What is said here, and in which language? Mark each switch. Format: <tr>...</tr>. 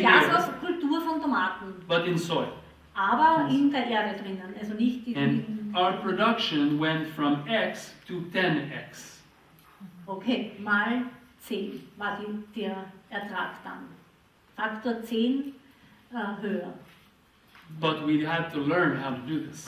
<de>Glashauskultur von Tomaten,</de> <en>but in soil.</en> <de>aber in der Erde drinnen, also nicht die.</de> <en>And our production went from X to 10X.</en> <de>Okay, mal 10 war der Ertrag dann. Faktor 10 höher.</de> <en>But we had to learn how to do this.</en>